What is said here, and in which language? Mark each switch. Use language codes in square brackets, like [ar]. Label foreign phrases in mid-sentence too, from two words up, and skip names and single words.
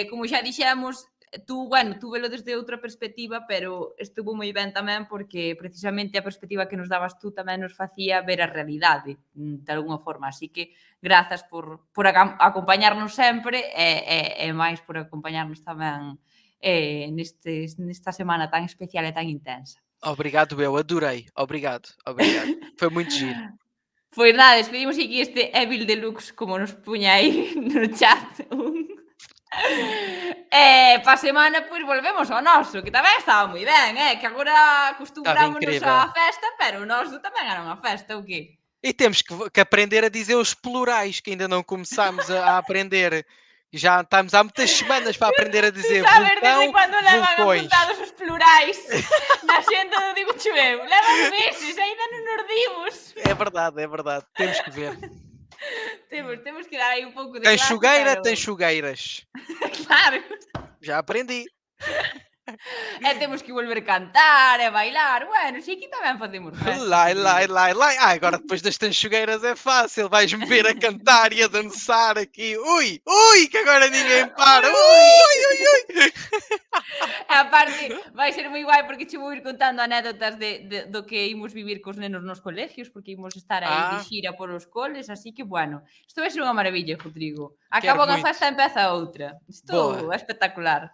[gl] como xa dixemos, tú velo desde outra perspectiva, pero estuvo moi ben tamén porque precisamente a perspectiva que nos dabas tú tamén nos facía ver a realidade, de alguna forma. Así que grazas por acompañarnos sempre e máis por acompañarnos tamén nesta semana tan especial e tan intensa. [pt] Obrigado, eu adorei. Obrigado. Foi muito giro. [gl] Pois nada, despedimos aquí este Evil Deluxe, como nos puña aí no chat. Pa semana, pois volvemos ao noso, que tamén estaba moi ben, que agora acostumbrámonos [pt] incrível. [gl] á festa, pero o noso tamén era unha festa, [pt] o quê? E temos que aprender a dizer os plurais, que ainda não começámos a aprender. Já estamos há muitas semanas para aprender a dizer [gl] Saber [pt] vulcão, [gl] desde cando levan [pt] vulcões. [gl] apuntados os plurais na xenda do Digo Chuveu. Levan meses, ainda non nos dimos. [pt] É verdade. Temos que ver. [gl] Temos que dar aí un pouco de [pt] Tem [gl] clase, [pt] chugueira, [gl] pero- [pt] tem chugueiras. Claro. Já aprendi. [gl] E temos que volver a cantar e bailar. Bueno, si aquí tamén facemos festa. Lai. [pt] Agora depois das tanchugueiras é fácil. Vais-me ver a cantar e a dançar aqui. Ui, que agora ninguém para. Ui. [gl] E aparte, vai ser moi guai porque che vou ir contando anécdotas do que imos vivir cos nenos nos colegios, porque imos estar aí de xira polos coles, así que, bueno, isto vai ser unha maravilla, Rodrigo. Acaba unha [pt] muito. [gl] festa e empeza outra. Isto [pt] Boa. [gl] é espectacular.